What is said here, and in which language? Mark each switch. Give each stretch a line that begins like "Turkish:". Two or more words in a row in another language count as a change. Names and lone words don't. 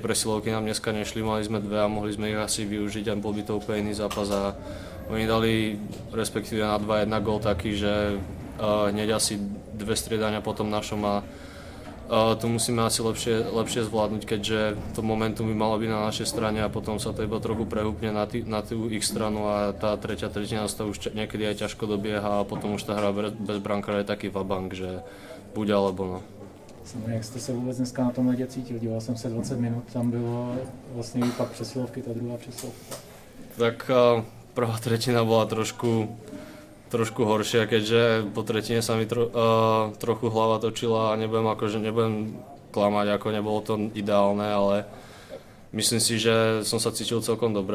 Slovak: presilovky nám dneska nešli, mali sme dve a mohli sme ich asi využiť a bol by to úplne iný zápas a oni dali respektíve na 2-1 gól taký, že hneď asi dve striedania po tom našom a to musíme asi lepšie zvládnuť, keďže to momentum by malo byť na našej strane a potom sa to iba trochu prehúpne na tú ich stranu a tá tretia tretina sa už niekedy aj ťažko dobieha a potom už tá hra bez brankára je taký vabank, že buď alebo no.
Czech: Jak jste se vůbec dneska na tom ledě cítil? Díval jsem se 20 minut, tam bylo vlastně pak přesilovky, ta druhá přesilovka.
Slovak: Tak prvá tretina bola trošku horšia, keďže po tretine sa mi trochu hlava točila a nebudem klamať, ako nebolo to ideálne, ale myslím si, že som sa cítil celkom dobre,